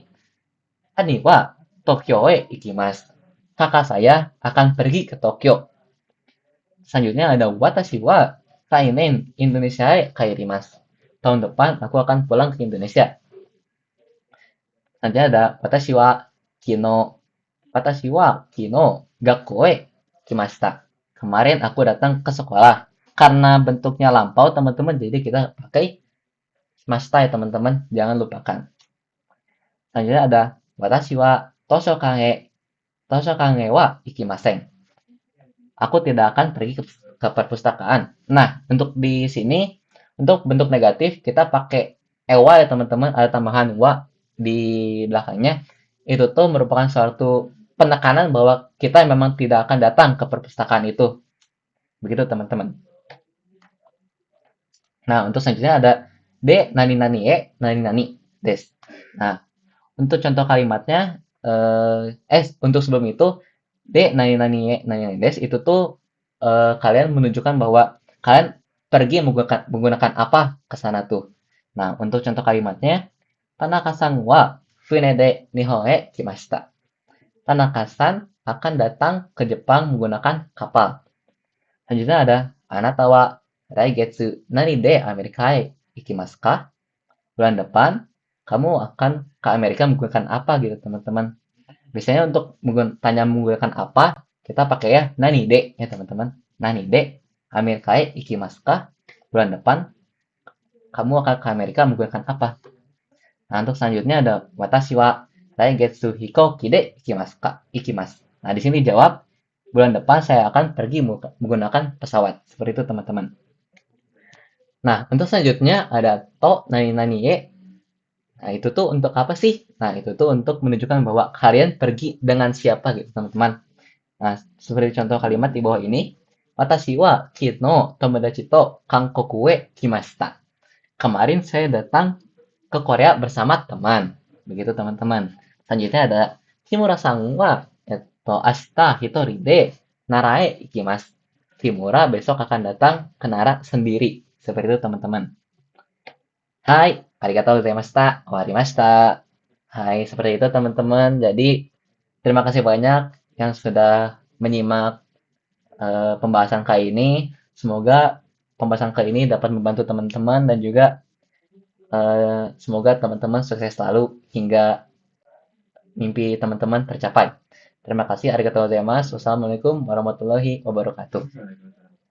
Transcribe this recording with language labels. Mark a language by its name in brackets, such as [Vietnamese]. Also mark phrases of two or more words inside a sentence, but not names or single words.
[Japanese] 兄は東京へ行きます. [Indonesian] Kakak saya akan pergi ke Tokyo. Selanjutnya ada [Japanese] 私はかいねんインドネシアへかいります. [Indonesian] Tahun depan aku akan pulang ke Indonesia. Selanjutnya ada [Japanese] 私は昨日学校へ来ました. [Indonesian] Kemarin aku datang ke sekolah. Karena bentuknya lampau teman-teman, jadi kita pakai kimashita ya teman-teman, jangan lupakan. Selanjutnya ada [Japanese] 私は図書館へは行きません. [Indonesian] Aku tidak akan pergi ke perpustakaan. Nah, untuk di sini, untuk bentuk negatif, kita pakai ewa ya teman-teman, ada tambahan wa di belakangnya. Itu tuh merupakan suatu penekanan bahwa kita memang tidak akan datang ke perpustakaan itu. Begitu teman-teman. Nah, untuk selanjutnya ada [Japanese] で何々何々です. [Indonesian] Nah, untuk contoh kalimatnya, untuk sebelum itu, [Japanese] で何々何々です [Indonesian] itu tuh kalian menunjukkan bahwa kalian pergi menggunakan apa ke sana tuh. Nah, untuk contoh kalimatnya, [Japanese] 田中さんは船で日本へ来ました. [Indonesian] Tanaka-san akan datang ke Jepang menggunakan kapal. Selanjutnya ada [Japanese] あなたは来月何でアメリカへ行きますか? [Indonesian] Bulan depan kamu akan ke Amerika menggunakan apa gitu teman-teman. Biasanya untuk tanya menggunakan apa, kita pakai ya [Japanese] 何で [Indonesian] ya teman-teman. [Japanese] 何でアメリカへ行きますか? [Indonesian] Bulan depan kamu akan ke Amerika menggunakan apa? Nah, untuk selanjutnya ada [Japanese] 私は来月飛行機で行きますか? [Indonesian] Ikimasu. Nah, di sini jawab bulan depan saya akan pergi menggunakan pesawat. Seperti itu teman-teman. Nah, untuk selanjutnya ada [Japanese] と何々へ. [Indonesian] Nah, itu tuh untuk apa sih? Nah, itu tuh untuk menunjukkan bahwa kalian pergi dengan siapa gitu, teman-teman. Nah, seperti contoh kalimat di bawah ini. [Japanese] 私は昨日友達と韓国へ来ました. [Indonesian] Kemarin saya datang ke Korea bersama teman. Begitu, teman-teman. Selanjutnya ada [Japanese] 木村さんは明日一人で奈良へ行きます. [Indonesian] Kimura besok akan datang ke Nara sendiri. Seperti itu, teman-teman. [Japanese] Hai, ありがとうございました. 終わりました. [Indonesian] Hai, seperti itu teman-teman. Jadi, terima kasih banyak yang sudah menyimak pembahasan kali ini. Semoga pembahasan kali ini dapat membantu teman-teman dan juga semoga teman-teman sukses selalu hingga mimpi teman-teman tercapai. Terima kasih, [Japanese] ありがとうございます. [Arabic] والسلام عليكم ورحمة الله وبركاته.